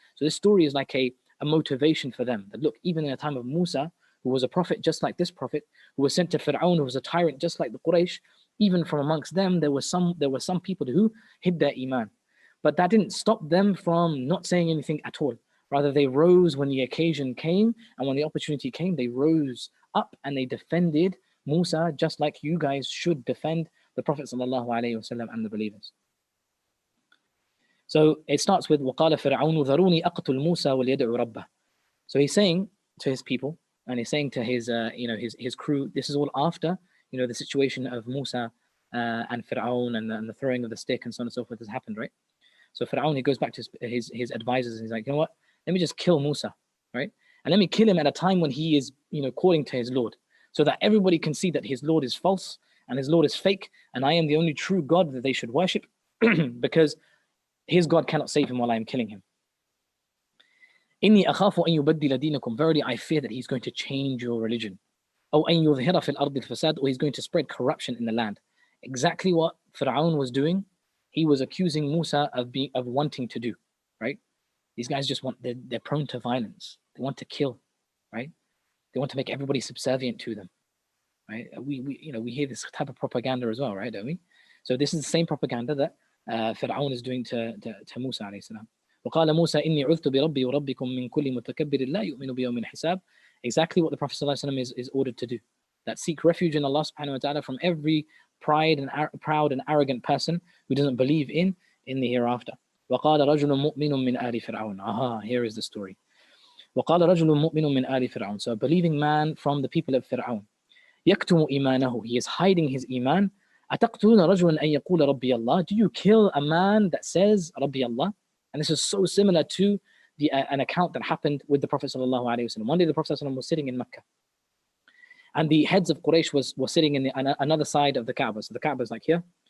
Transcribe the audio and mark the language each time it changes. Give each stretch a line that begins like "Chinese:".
English: So this story is like a motivation for them, that look, even in the time of Musa, who was a prophet just like this prophet, who was sent to Fir'aun, who was a tyrant just like the Quraysh, even from amongst them, there were some people who hid their iman. But that didn't stop them from not saying anything at all. Rather, they rose when the occasion came, and when the opportunity came, they rose up and they defended Musa, just like you guys should defend the Prophet ﷺ and the believers. So it starts with
Arabic: وَقَالَ فِرْعَوْنُ ذَرُونِي أَقْتُلْ مُوسَى وَلْيَدْعُ رَبَّهُ.
English: So he's saying to his people, and he's saying to his crew, this is all after the situation of Musa and Fir'aun and the throwing of the stick and so on and so forth has happened, right? So Fir'aun, he goes back to his advisors and he's like, what? Let me just kill Musa, right? And let me kill him at a time when he is calling to his Lord, so that everybody can see that his Lord is false and his Lord is fake, and I am the only true God that they should worship, because his God cannot save him while I am killing him.
Arabic: إِنِّي أَخَافُ أَن يُبَدِّلَ دِينَكُمْ.
English: Verily, I fear that he's going to change your religion.
Arabic: أَوْ أَن يُظْهِرَ فِي الْأَرْضِ الْفَسَادِ.
English: Or he's going to spread corruption in the land. Exactly what Fir'aun was doing, he was accusing Musa of wanting to do, right? These guys just they're prone to violence. They want to kill, right? They want to make everybody subservient to them, right? We hear this type of propaganda as well, right? Don't we? So this is the same propaganda that Fir'aun is doing to Musa alayhi salam.
Arabic: وقال موسى إني عذت بربي وربكم من كل متكبر لا يؤمن بيوم الحساب.
English: Exactly what the Prophet ﷺ is ordered to do. That seek refuge in Allah subhanahu wa ta'ala from every proud and arrogant person who doesn't believe in the hereafter.
Arabic: وقال رجل مؤمن من آل فرعون.
English: Here is the story.
Arabic: وقال رجل مؤمن من آل فرعون.
English: So a believing man from the people of Fir'aun.
Arabic: يكتم إيمانه.
English: He is hiding his iman.
Arabic: أتقتلون رجلا أن يقول ربي الله.
English: Do you kill a man that says
Arabic: ربي الله?
English: And this is so similar to an account that happened with the Prophet ﷺ. One day the Prophet ﷺ was sitting in Mecca, And the heads of Quraysh were sitting in another side of the Kaaba. So the Kaaba is like here.